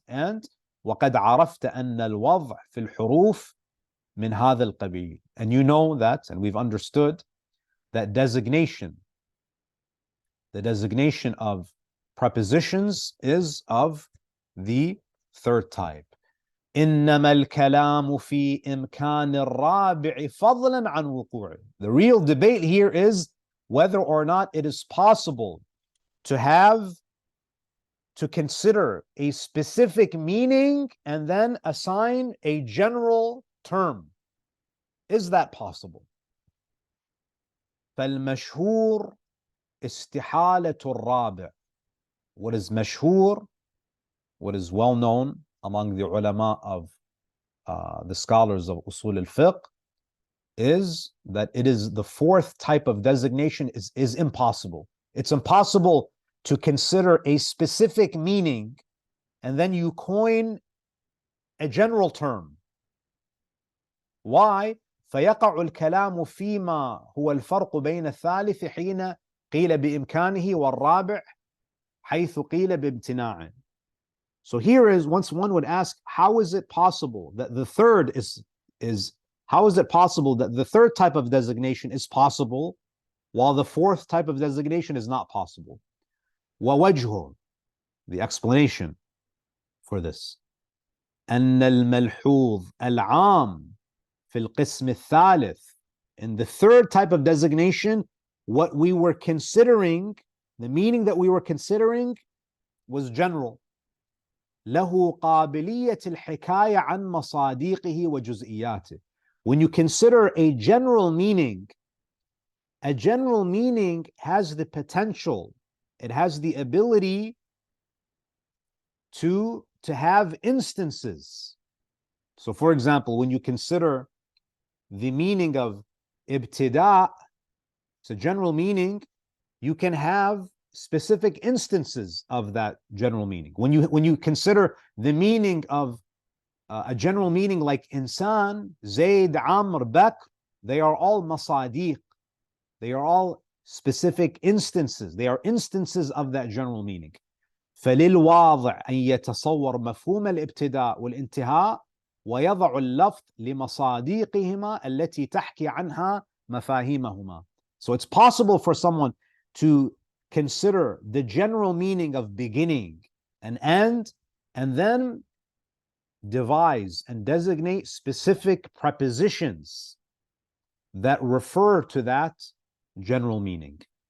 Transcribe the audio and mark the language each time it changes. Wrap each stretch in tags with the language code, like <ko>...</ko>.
<ar>And وَقَدْ عَرَفْتَ أَنَّ الْوَضْعَ فِي الْحُرُوفِ مِنْ هَذَا الْقَبِيلِ.</ar> <en>And you know that, and we've understood, that designation, the designation of prepositions is of the third type.</en> <ar>إنما الكلام في إمكان الرابع فضلا عن وقوعه.</ar> <en>The real debate here is whether or not it is possible to consider a specific meaning and then assign a general term. Is that possible?</en> <ar>فالمشهور استحالة الرابع.</ar> <en>What is mashhur, what is well known among the ulama of the scholars of Usul al-Fiqh, is that it is the fourth type of designation is impossible. It's impossible to consider a specific meaning and then you coin a general term. Why?</en> <ar>فيقع الكلام فيما هو الفرق بين الثالث حين قيل بإمكانه والرابع حيث قيل بامتناعه.</ar> <en>So here is, once one would ask, how is it possible that the third how is it possible that the third type of designation is possible while the fourth type of designation is not possible?</en> <ar>ووجهه,</ar> <en>the explanation for this,</en> <ar>أن الملحوظ العام في القسم الثالث.</ar> <en>In the third type of designation, what we were considering, the meaning that we were considering was general.</en> <ar>له قابلية الحكاية عن مصادقه وجزئياته.</ar> <en>When you consider a general meaning has the potential, it has the ability to have instances. So for example, when you consider the meaning of ibtida, it's a general meaning, you can have specific instances of that general meaning. When you consider the meaning of a general meaning like insan, Zayd, Amr, Bakr, they are all masadiq. They are all specific instances. They are instances of that general meaning.</en> <ar>فللواضع أن يتصور مفهوم الابتداء والانتهاء ويضع اللفظ لمصادقهما التي تحكي عنها مفاهيمهما.</ar> <en>So it's possible for someone to consider the general meaning of beginning and end, and then devise and designate specific prepositions that refer to that general meaning.</en>